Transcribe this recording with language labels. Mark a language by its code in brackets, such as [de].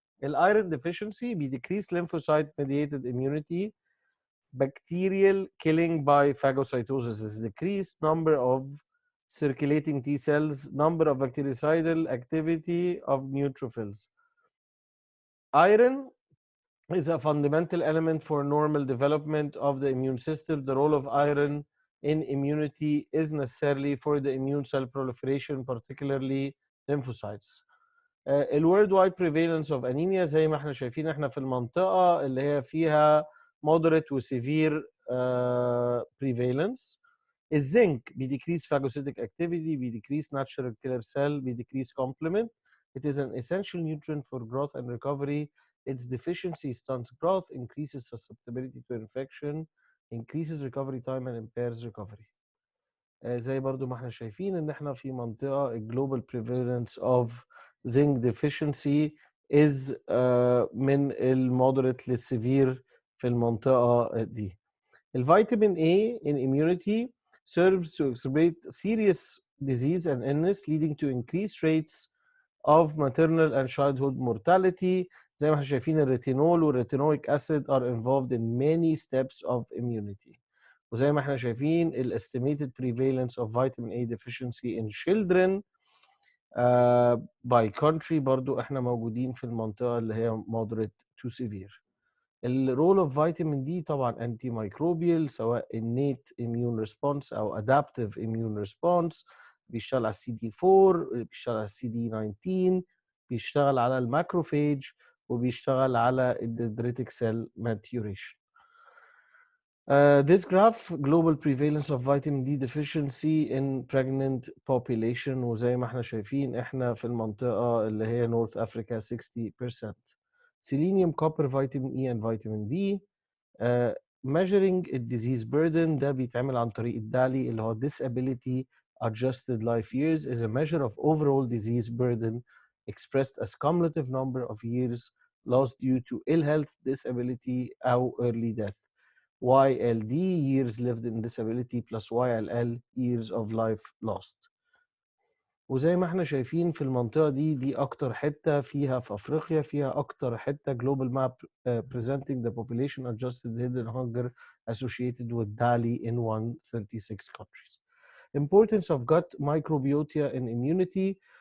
[en] iron deficiency decrease lymphocyte mediated immunity, bacterial killing by phagocytosis is decreased, number of circulating T cells, number of bactericidal activity of neutrophils. Iron is a fundamental element for normal development of the immune system. The role of iron in immunity is necessarily for the immune cell proliferation, particularly lymphocytes. [ar] الورد وايد [en] prevalence of anemia [ar] زي ما احنا شايفين احنا في المنطقة اللي هي فيها moderate و [en] severe prevalence. الزنك decrease phagocytic activity, decrease natural killer cell, decrease complement. It is an essential nutrient for growth and recovery. Its deficiency stunts growth, increases susceptibility to infection, increases recovery time and impairs recovery. [ar] زي برضو ما احنا شايفين ان احنا في منطقة [en] global prevalence of zinc deficiency is [ar] من moderate للسيفير في المنطقة دي. [en] الفيتامين A in immunity serves to exacerbate serious disease and illness, leading to increased rates of maternal and childhood mortality. [ar] زي ما احنا شايفين [en] الريتينول والريتينويك acid are involved in many steps of immunity. [ar] وزي ما احنا شايفين ال [en] estimated prevalence of vitamin A deficiency in children by country [ar] برضو احنا موجودين في المنطقة اللي هي [en] moderate to severe. الرول of vitamin D طبعا antimicrobial, [ar] سواء [en] innate immune response او adaptive immune response. [ar] بيشتغل على السي دي 4، بيشتغل على السي دي 19، بيشتغل على الماكروفيج، وبيشتغل على الدندريتك سيل [en] maturation. This graph global prevalence of vitamin D deficiency in pregnant population، [ar] وزي ما احنا شايفين احنا في المنطقة اللي هي [en] North Africa 60%. Selenium, copper, vitamin E and vitamin D. Measuring disease burden [ar] ده بيتعمل عن طريق الدالي اللي هو [en] disability adjusted life years is a measure of overall disease burden expressed as cumulative number of years lost due to ill health, disability أو early death. YLD years lived in disability plus YLL years of life lost. [ar] وزي ما احنا شايفين في المنطقة دي أكتر حتة فيها في أفريقيا، فيها أكتر حتة [en] global map presenting the population adjusted hidden hunger associated with DALI in 136 countries. Importance of gut microbiota in immunity.